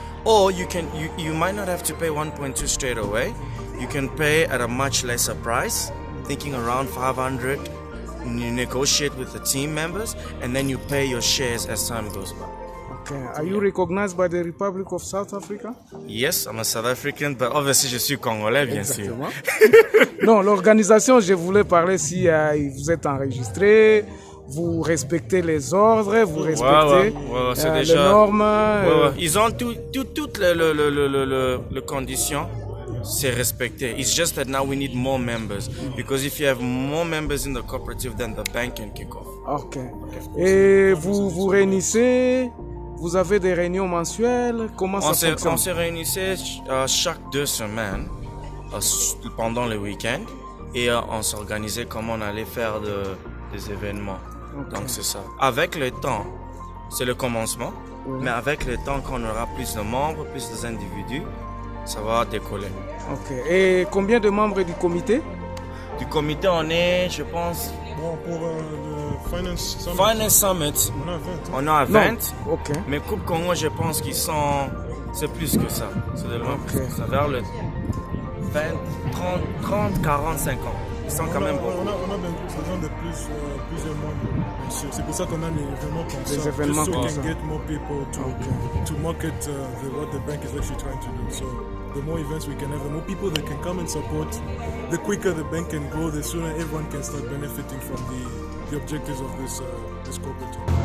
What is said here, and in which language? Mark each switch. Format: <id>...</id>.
<en>Or you might not have to pay 1.2 straight away. You can pay at a much lesser price, thinking around 500. You negotiate with the team members, and then you pay your shares as time goes by. Okay. Are you recognized by the Republic of South Africa? Yes, I'm a South African, but obviously</en> <fr>je suis congolais, bien sûr. Non, l'organisation, je voulais parler si vous êtes enregistré, vous respectez les ordres, vous respectez les normes. Ils ont toutes les conditions. c'est respecté.</fr> <en>It's just that now we need more members. Because if you have more members in the cooperative, then the bank can kick off. Ok.</en> <fr>Et vous vous réunissez, vous avez des réunions mensuelles, comment ça fonctionne? On se réunissait chaque 2 semaines pendant le week-end et on s'organisait comment on allait faire des événements. Okay. Donc c'est ça. Avec le temps, c'est le commencement, mais avec le temps, quand on aura plus de membres, plus d'individus, ça va décoller. Ok. Et combien de membres du comité? Du comité, on est, je pense... Bon, pour le Finance Summit. Finance Summit, on a 20. Ok. Mais Coupe Congo, je pense qu'ils sont... C'est plus que ça. C'est de loin plus que ça. Vers le 20, 30, 40, 50. Ils sont quand même beaucoup. On a besoin de plusieurs membres, bien sûr. C'est pour ça qu'on a des événements comme ça. Des événements</fr> <en>just so</en> <fr>comme</fr> <en>we</en> <fr>ça.</fr> <en>can get more people to market what the bank is actually trying to do. So the more events we can have, the more people that can come and support, the quicker the bank can grow, the sooner everyone can start benefiting from the objectives of this cooperative.</en>